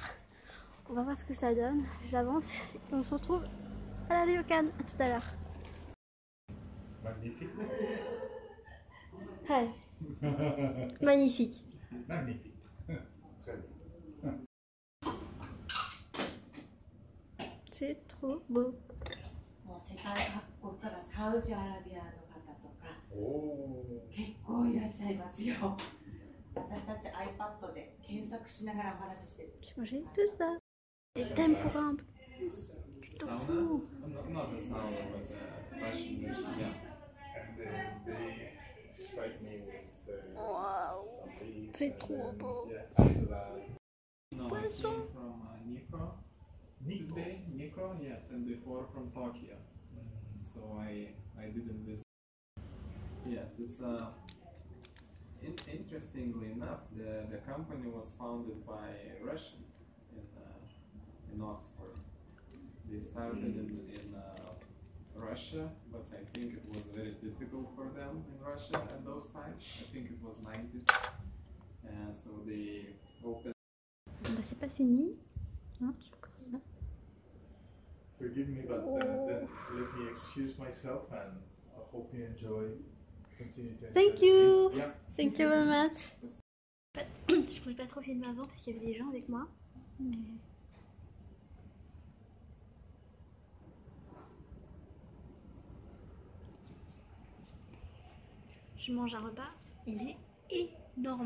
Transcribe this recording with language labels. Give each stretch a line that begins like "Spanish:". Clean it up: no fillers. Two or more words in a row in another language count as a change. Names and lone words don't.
French: On va voir ce que ça donne. J'avance et on se retrouve à la Ryokan. À tout à l'heure. Magnifique. Hi. Magnifique. Magnifique. Très bien. C'est trop beau.
Japanese: 世界各国からサウジアラビアの方とかおー。結構いらっしゃいますよ。私たち iPad で検索しながらお話ししてる。
French: J'ai mangé tout ça. Des tempura. Tu te fous.
English: Not a sauna, but a Russian dish, yeah. And then they strike me with Wow. some leaves.
French: C'est
English: and
French: trop
English: then,
French: beau.
English: Yeah, after that. No, I
French: Poisson.
English: came from Nikko Nico. today. Nikko, yes, and before from Tokyo. So I didn't visit. Yes, it's interestingly enough, the company was founded by Russians in Oxford. They started in Russia, but I think it was very difficult for them in Russia at those times. I think it was 90s. So they opened.
French: Bah, c'est pas fini. Hein, j'ai encore ça.
English: Forgive me, but then let me excuse myself and I hope you enjoy. Continue to enjoy. Thank the you. meal. Yeah. Thank you very much.
French: Je pouvais pas trop filmer avant parce qu'il y avait des gens avec moi. Mais... Je mange un repas, il est énorme.